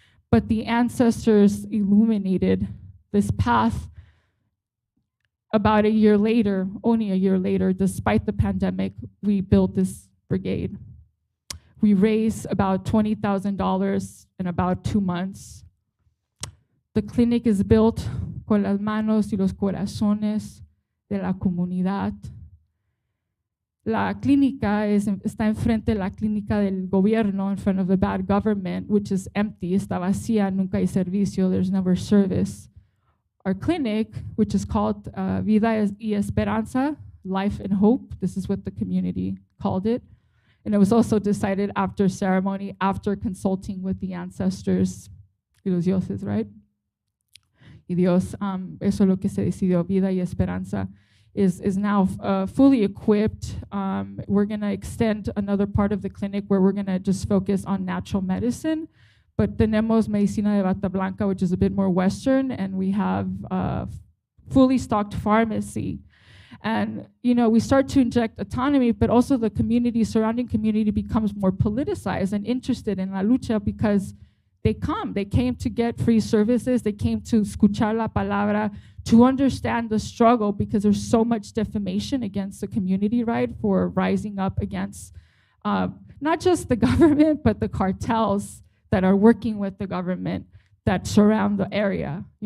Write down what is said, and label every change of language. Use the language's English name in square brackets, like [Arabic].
[English] But the ancestors illuminated this path about a year later, only a year later, despite the pandemic, we built this brigade. We raised about $20,000 in about 2 months. The clinic is built [Spanish] con las manos y los corazones de la comunidad. La clínica está enfrente de la clínica del gobierno, [English] in front of the bad government, which is empty, [Spanish] está vacía, nunca hay servicio, [English] there's never service. Our clinic, which is called Vida y Esperanza, Life and Hope, this is what the community called it. And it was also decided after ceremony, after consulting with the ancestors [Spanish] y los dioses, [English] right? [Spanish] Y Dios, eso es lo que se decidió, Vida y Esperanza. [English] Is now fully equipped. We're going to extend another part of the clinic where we're going to just focus on natural medicine. But [Spanish] tenemos medicina de bata blanca, [English] which is a bit more Western, and we have fully stocked pharmacy. And we start to inject autonomy, but also the community, surrounding community becomes more politicized and interested in la lucha because they came to get free services, they came to [Spanish] escuchar la palabra, [English] to understand the struggle, because there's so much defamation against the community, right, for rising up against not just the government, but the cartels that are working with the government that surround the area.